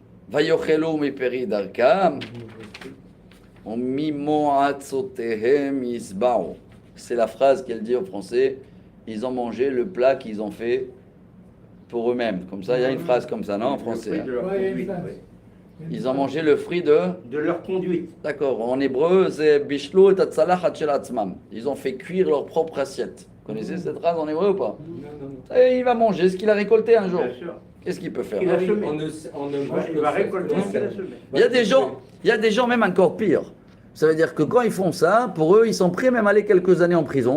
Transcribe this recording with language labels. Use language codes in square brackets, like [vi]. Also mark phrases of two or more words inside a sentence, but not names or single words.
[he] ויאכלו מפרי דרכם. [fr] C'est la phrase qu'elle dit au français. ils ont mangé le plat qu'ils ont fait pour eux-mêmes. Comme ça, il y a une phrase comme ça, non, en français. Le fruit de leur Ouais, il y a une conduite, phrase. oui. Ils ont mangé le fruit de... De leur conduite. D'accord, en hébreu, c'est [he] בישלו את הצלחת של עצמם. [fr] Ils ont fait cuire leur propre assiette. Vous connaissez cette phrase en hébreu ou pas? Non. Et il va manger ce qu'il a récolté un jour. Bien sûr. Qu'est-ce qu'il peut faire? Il a semé. On ne mange Il que va ça. récolter Non, ce qu'il a semé. Il y a des gens même encore pire. Ça veut dire que quand ils font ça, pour eux, ils sont prêts même à aller quelques années en prison.